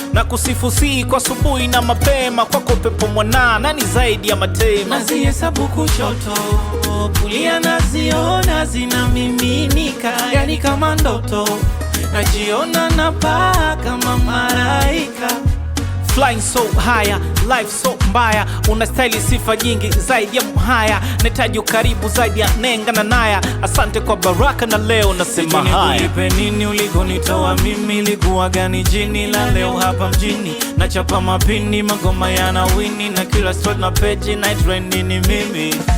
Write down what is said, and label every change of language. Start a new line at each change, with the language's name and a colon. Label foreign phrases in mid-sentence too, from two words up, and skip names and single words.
Swahili: Na kusifu si kwa asubuhi na mapema, kwako pepo mwanana ni zaidi ya matema. Nazihesabu kushoto, kulia naziona zinamiminika, yani kama ndoto. Najiona napaa kama malaika.
English: Flying so higher, life so mbaya.
Swahili: Unastahili sifa nyingi zaidi ya mhaya. Nahitaji ukaribu zaidi ya nenga na naya. Asante kwa baraka na leo nasema Sijui haya. nikulipe nini ulikonitoa mimi, likuwa gani jini la leo hapa mjini? Nachapa mapini, magoma yanawini, na kila spot na page na trend ni mimi.